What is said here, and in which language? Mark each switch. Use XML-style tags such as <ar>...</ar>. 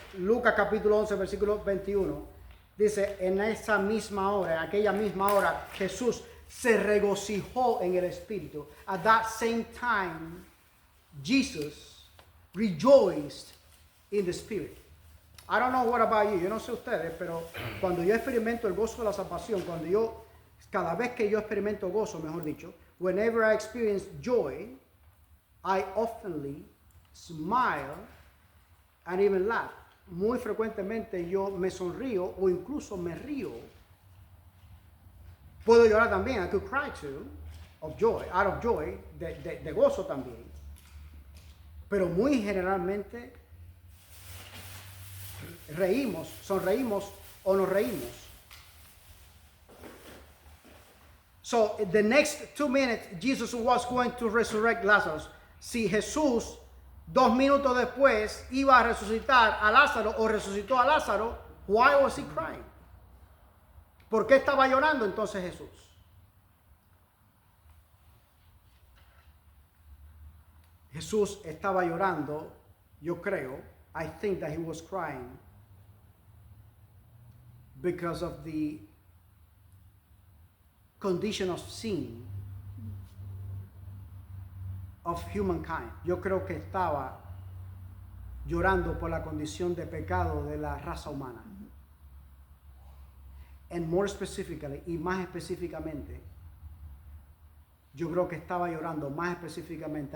<es>Lucas capítulo 11, versículo 21. Dice, en esa misma hora, en aquella misma hora, Jesús se regocijó en el Espíritu.</es> <en>At that same time, Jesus rejoiced in the Spirit. I don't know what about you,</en> <es>yo no sé ustedes, pero cuando yo experimento el gozo de la salvación, cada vez que yo experimento gozo, mejor dicho,</es> <en>whenever I experience joy, I oftenly smile and even laugh.</en> <es>Muy frecuentemente yo me sonrío o incluso me río. Puedo llorar también,</es> <en>I could cry too, of joy, out of joy,</en> <es>de gozo también. Pero muy generalmente reímos, sonreímos o nos reímos.</es> <en>So the next 2 minutes, Jesus was going to resurrect Lazarus.</en> <es>Si Jesús 2 minutos después iba a resucitar a Lázaro o resucitó a Lázaro,</es> <en>why was he crying?</en> <es>¿Por qué estaba llorando entonces Jesús? Jesús estaba llorando, yo creo,</es> <en>I think that he was crying because of the condition of sin of humankind.</en> <es>Yo creo que estaba llorando por la condición de pecado de la raza humana.</es> <en>And more specifically,</en> <es>y más específicamente, yo creo que estaba llorando más específicamente.</es>